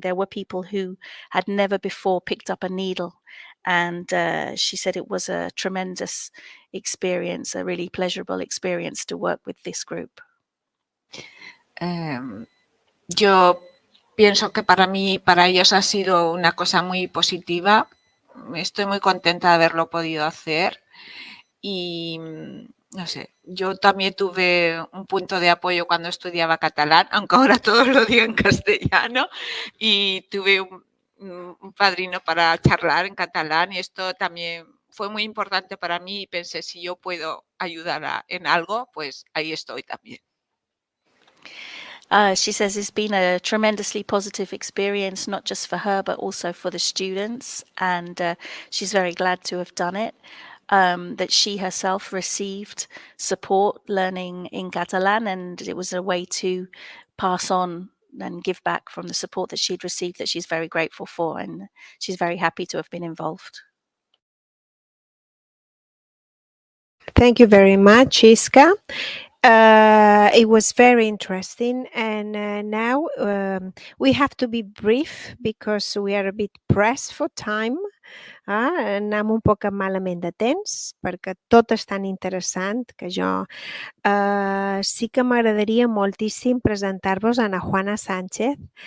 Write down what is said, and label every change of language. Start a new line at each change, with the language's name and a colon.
English: There were people who had never before picked up a needle, and she said it was a tremendous experience, a really pleasurable experience to work with this group.
Spanish: Yo pienso que para mí y para ellos ha sido una cosa muy positiva. Estoy muy contenta de haberlo podido hacer y no sé, yo también tuve un punto de apoyo cuando estudiaba catalán, aunque ahora todos lo digo en castellano, y tuve un padrino para charlar en catalán y esto también fue muy importante para mí y pensé si yo puedo ayudar en algo, pues ahí estoy también.
English: She says it's been a tremendously positive experience, not just for her, but also for the students. And she's very glad to have done it, that she herself received support learning in Catalan, and it was a way to pass on and give back from the support that she'd received that she's very grateful for. And she's very happy to have been involved. Thank you very much, Iska. It was very interesting, and now we have to be brief because we are a bit pressed for time.
Catalan: Anem un poc malament de temps perquè tot és tan interessant que jo sí que m'agradaria moltíssim presentar-vos a Ana Juana Sánchez.